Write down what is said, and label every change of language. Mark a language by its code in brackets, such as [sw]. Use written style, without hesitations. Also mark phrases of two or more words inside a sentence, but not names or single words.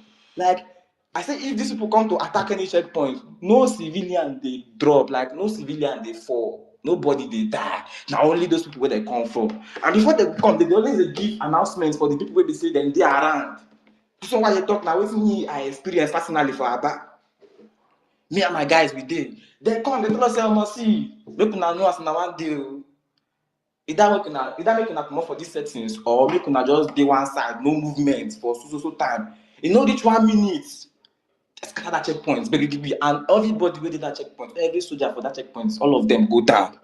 [pcm] Like, I say, if these people come to attack any checkpoint, no civilian they drop, like, no civilian they fall. Nobody they die. Now only those people where they come from. And before they come, they always give announcements for the people where they say then they are around. This is why you talk now. With me, I experience personally for Aba. Me and my guys, we did. They come, they tell us, I must see. Make una know as na one deal. Either make una come up for these settings or make una just dey one side, no movement for so time. You know, reach 1 minute. Scatter that checkpoint, baby, and everybody wey dey that checkpoint, every soldier for that checkpoint, all of them go down.